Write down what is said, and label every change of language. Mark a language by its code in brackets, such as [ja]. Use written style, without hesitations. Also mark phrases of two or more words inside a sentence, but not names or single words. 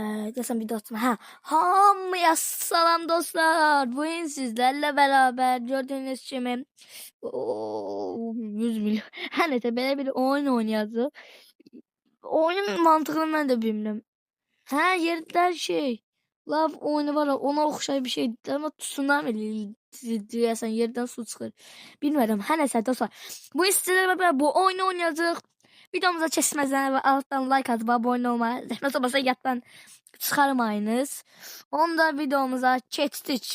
[az] Desem bir dostum. Hamıya salam dostlar. [tr] Bugün sizlerle beraber gördüğünüz gibi 100 milyon. Her neyse böyle bir oyun oynayacağız. Oyunun mantığını ben de bilmiyorum. Yerler şey. [az] Love oyunu var ona oxşar bir şey ama tsunami deyəsən yerden su çıxır. Bilmirəm. Hər nəsə dostlar. Bu sizlərlə beraber bu oyunu oynayacağıq. Videomuza keçməzdən və [tr] alttan like atıp abone olmayı, [az] zəhmət olmasa yatdan çıxarmayınız. Onda videomuza keçdik.